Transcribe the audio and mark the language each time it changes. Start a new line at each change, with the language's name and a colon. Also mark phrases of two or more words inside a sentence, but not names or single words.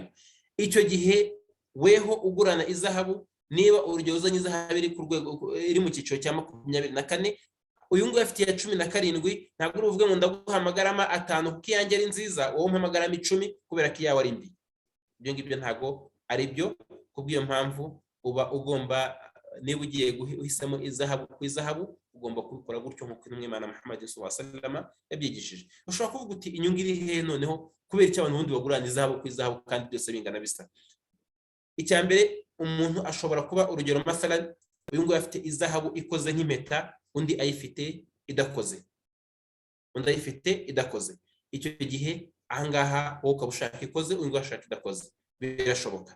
Kinyarwanda: Icyo gihe weho ugurana izahabu, niba urugero uzanye izahabu iri ku rwego iri mu cyiciro cya 24, uyu nguyu afite ya 17, ntabwo uruvuga ngo ndaguha amagarama 5 kuko iyanjye ari nziza, wowe umpa amagarama 10 kubera ko iyawe ari mbi. Ibyo ngibyo ntago ari byo. Kubw'iyo mpamvu uba ugomba, niba ugiye guhisamo izahabu ku izahabu, ugomba kubikora gutyo nk'uko intumwa y'Imana Muhammad
Arabic: صلى الله عليه وسلم
Kinyarwanda: yabyigishije. Ushobora kuvuga uti inyungu iri hehe noneho, kubera icyo abantu bundi bagurana izahabu ku izahabu kandi byose bingana bisa? Icya mbere, umuntu ashobora kuba urugero masalan uyu nguyu afite izahabu ikoze nk'impeta, undi ayifite idakoze, icyo gihe ahangaha wowe ukaba ushaka ikoze, uyu nguyu ashaka idakoze, birashoboka.